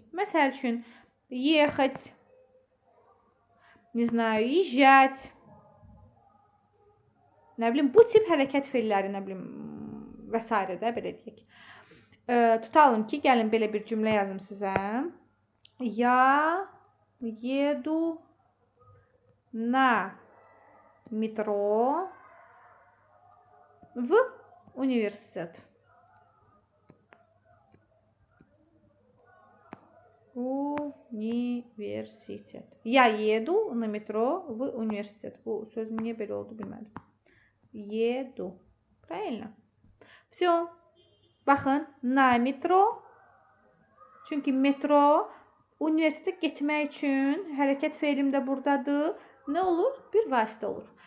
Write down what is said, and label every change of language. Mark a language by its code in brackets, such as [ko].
[az] Məsəl üçün, [ru] ехать, не знаю, езжать. [az] Nə bilim, bu tip hərəkət feilləri, nə bilim, və s. də belə deyək. Tutalım ki, gəlin belə bir cümlə yazım sizə. [ru] Я еду на метро в университет. Университет. Я еду на метро в университет. [az] Bu söz niyə belə oldu bilmədim. [ru] Yedu. Правильно? Все. [az] Baxın, na metro. Çünki metro universitetə getmək üçün hərəkət feilim də buradadır. Nə olur? Bir vasitə olur.